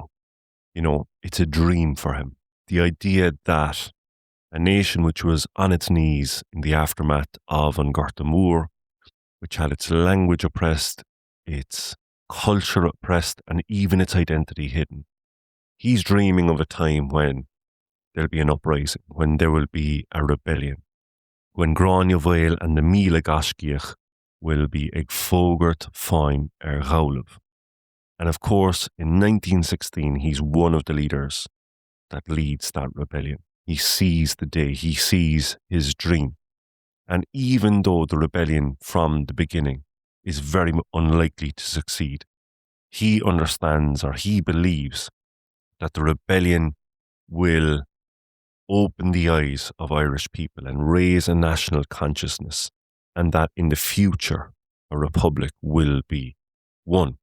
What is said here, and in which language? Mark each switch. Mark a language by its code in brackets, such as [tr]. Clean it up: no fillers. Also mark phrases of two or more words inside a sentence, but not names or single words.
[en] You know, it's a dream for him. The idea that a nation which was on its knees in the aftermath of An Gorta Mór, which had its language oppressed, its culture oppressed, and even its identity hidden. He's dreaming of a time when there'll be an uprising, when there will be a rebellion, when Gráinne Bhaile and the [ga] míle gascíoch [en] will be [ga] ag fógart fáin ar gabhlamh. [en] And of course, in 1916, he's one of the leaders that leads that rebellion. He sees the day, he sees his dream. And even though the rebellion from the beginning is very unlikely to succeed, he understands, or he believes, that the rebellion will open the eyes of Irish people and raise a national consciousness, and that in the future a republic will be won.